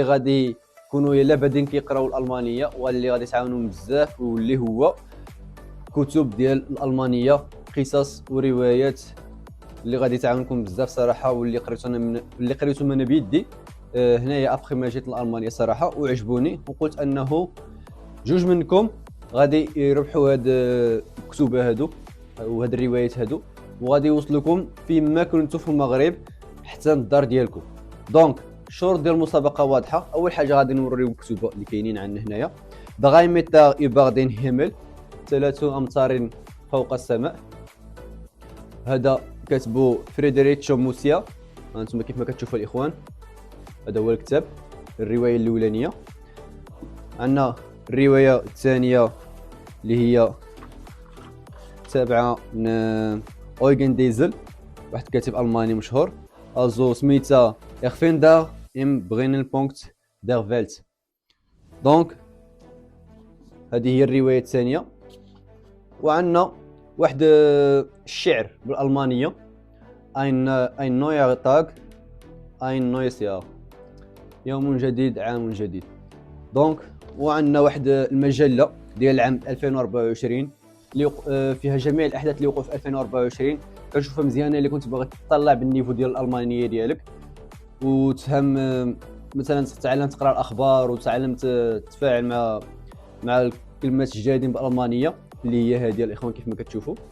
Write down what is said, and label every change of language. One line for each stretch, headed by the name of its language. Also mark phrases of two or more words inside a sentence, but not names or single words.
Arabic: غادي يكونوا يلا بادين كيقراو الالمانيه واللي غادي يتعاونوا بزاف، واللي هو كتب ديال الالمانيه، قصص وروايات اللي غادي تعاونكم بزاف صراحه، واللي قريتهم انا بيدي هنايا ابخي ما جيت لالمانيا صراحه وعجبوني، وقلت انه جوج منكم غادي يربحوا هاد الكتب هادو وهاد الروايات هادو، وغادي يوصلوكم فيما كنتو في المغرب حتى الدار ديالكم. دونك الشروط ديال المسابقه واضحه. اول حاجه غادي نوريو الكتب اللي كاينين عندنا هنايا: 3 متر über den Himmel، 3 امتار فوق السماء. هذا كاتبو فريدريتشو موسيا، هانتوما كيف ما كتشوفوا الاخوان، هذا هو الكتاب الروايه الاولانيه. عندنا الروايه الثانيه اللي هي تابعه من اويغن ديزل، واحد كاتب الماني مشهور، also سميتها Erfinder im Brennpunkt der Welt. دونك هذه هي الروايه الثانيه. وعندنا واحد الشعر بالالمانيه:
German: ein neuer Tag ein neues Jahr،
Arabic: يوم جديد عام جديد. دونك وعندنا واحد المجله ديال العام 2024 اللي فيها جميع الاحداث اللي وقعوا في 2024، كنشوفها مزيانه اللي كنت باغي تطلع بالنيفو ديال الالمانيه ديالك وتفهم، مثلا تتعلم تقرا الاخبار وتعلم تتفاعل مع الكلمات الجديدين بالالمانيه اللي هي هذه الاخوان كيف ما كتشوفوا.